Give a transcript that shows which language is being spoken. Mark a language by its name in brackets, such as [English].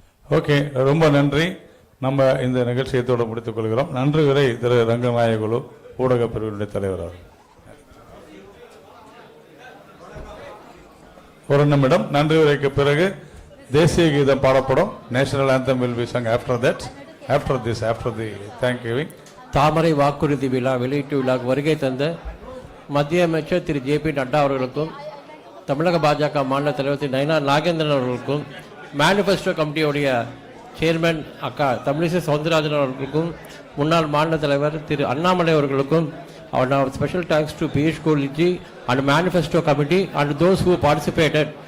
[Tamil] Okay, ரொம்ப நன்றி. நம்ம இந்த நிகழ்ச்சியத்தோடு முடித்துக் கொள்கிறோம். நன்றி உரை திரு ரங்கநாயகுலு ஊடகப் பிரிவினுடைய தலைவர் அவர். ஒரு நிமிடம். நன்றி உரைக்கு பிறகு தேசிய கீதம் பாடப்படும். National anthem [English] will be sung after that, after the thanksgiving. [Tamil] தாமரை வாக்குறுதி விழா வெளியீட்டு விழாவுக்கு வருகை தந்த மத்திய அமைச்சர் திரு ஜே.பி. நட்டா அவர்களுக்கும், தமிழக பாஜக மாநில தலைவர் திரு நயினார் நாகேந்திரன் அவர்களுக்கும், மேனிஃபெஸ்டோ கமிட்டியுடைய சேர்மன் அக்கா தமிழிசை சவுந்தரராஜன் அவர்களுக்கும், முன்னாள் மாநில தலைவர் திரு அண்ணாமலை அவர்களுக்கும், [English] our special thanks to Piyush Goyalji and Manifesto Committee and those who participated.